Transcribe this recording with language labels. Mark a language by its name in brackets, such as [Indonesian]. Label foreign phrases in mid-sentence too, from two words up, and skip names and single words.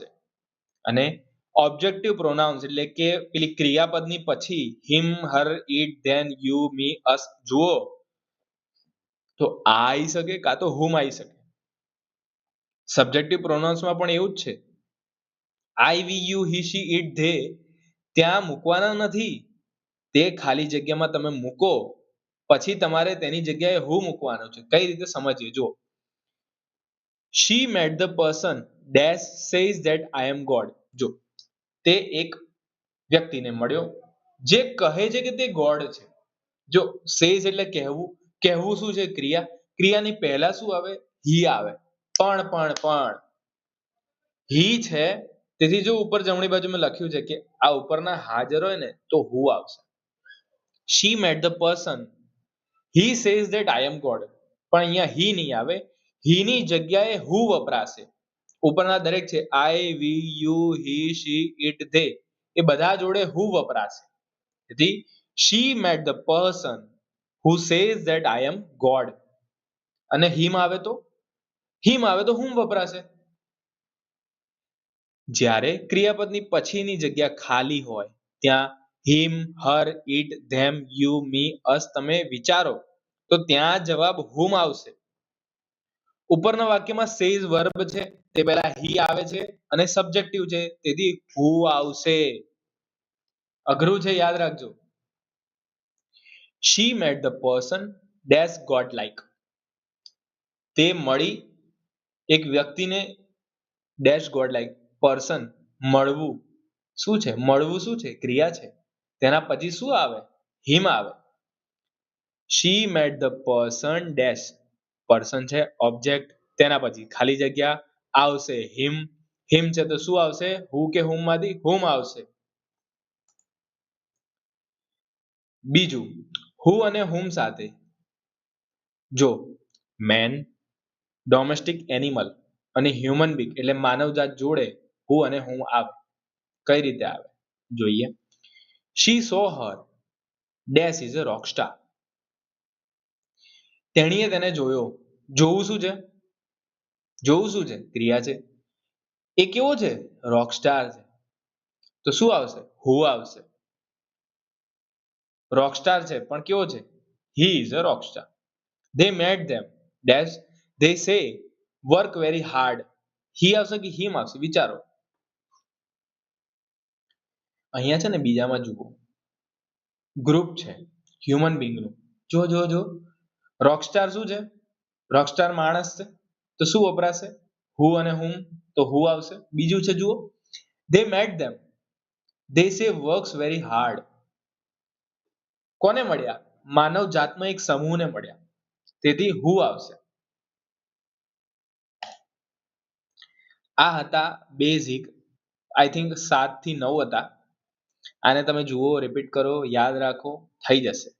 [Gujarati] અને [English] objective pronouns [Gujarati] એટલે કે પેલી ક્રિયાપદની પછી [English] him, her, it, then, you, me, us [Gujarati] જુઓ તો આ આવી શકે કાં તો હુમ આવી શકે. [English] subjective pronouns [Gujarati] પણ એવું જ છે. [English] I, we, you, he, she, it, they [Gujarati] ત્યાં મૂકવાના નથી. તે ખાલી જગ્યામાં તમે મૂકો પછી તમારે તેની જગ્યાએ હુ મૂકવાનું છે. કઈ રીતે સમજીએ જો. [English] she met the person dash says that I am God. [Gujarati] જો તે એક વ્યક્તિને મળ્યો જે કહે છે કે તે ગોડ છે. જો says એટલે કહેવું, કહેવું શું છે? ક્રિયા. ક્રિયાની પહેલા શું આવે? he આવે. પણ he છે, તેથી જો ઉપર જમણી બાજુ મેં લખ્યું છે કે આ ઉપરના હાજર હોય ને તો who આવશે. [English] she met the person, he says that I am God. [Gujarati] પણ અહીંયા he નહીં આવે, he ની જગ્યાએ who વપરાશે. ઉપરના દરેક છે [English] I, we, you, he, she, it, they [Gujarati] એ બધા જોડે who વપરાશે. [English] તેથી she met the person who says that I am God. [Gujarati] અને him આવે તો whom વપરાશે. જ્યારે ક્રિયાપદની પછીની જગ્યા ખાલી હોય ત્યાં [English] him, her, it, them, you, me, us [Gujarati] તમે વિચારો તો ત્યાં જવાબ whom આવશે. ઉપરના વાક્યમાં [English] says verb [Gujarati] છે, તે પહેલા he આવે છે અને સબ્જેક્ટિવ છે, તેથી who આવશે. અઘરું છે, યાદ રાખજો. [English] she met the person dash God like. [Gujarati] તે મળી એક વ્યક્તિને [English] dash God like person [Gujarati] મળવું શું છે? મળવું શું છે? ક્રિયા છે. તેના પછી શું આવે? him આવે. [English] she met the person dash, person [Gujarati] છે ઓબ્જેક્ટ, તેના પછી ખાલી જગ્યા આવશે him. him છે તો શું આવશે? who કે whom માંથી whom આવશે. બીજું who અને whom સાથે જો man, [English] domestic animal [Gujarati] અને [English] human being [Gujarati] એટલે માનવજાત જોડે who અને whom આવે. કઈ રીતે આવે જોઈએ. [English] she saw her dash is a rock star. [Gujarati] તેણીએ તેને જોયો. જોવું શું છે? જોવું શું છે? ક્રિયા છે. એ કેવો છે? [English] rock star [Gujarati] છે. તો શું આવશે? who આવશે. રોકસ્ટાર છે પણ કેવો છે? [English] he is a rock star. they met them dash they say work very hard. [Gujarati] હી આવશે કે હિમ આવશે વિચારો. અહીંયા છે ને બીજામાં જુઓ, ગ્રુપ છે [English] human being. [Gujarati] જો જો જો રોકસ્ટાર શું છે? રોકસ્ટાર માણસ છે, તો શું વપરાશે? હુ અને હુમ, તો હુ આવશે. બીજું છે જુઓ, [English] they met them, they say works very hard. [Gujarati] કોને મળ્યા? માનવ જાતનો એક સમૂહને મળ્યા, તેથી હુ આવશે. આ હતા બેઝિક, [English] I think [Gujarati] 7 થી 9 હતા. આને તમે જુઓ, રિપીટ કરો, યાદ રાખો, થઈ જશે.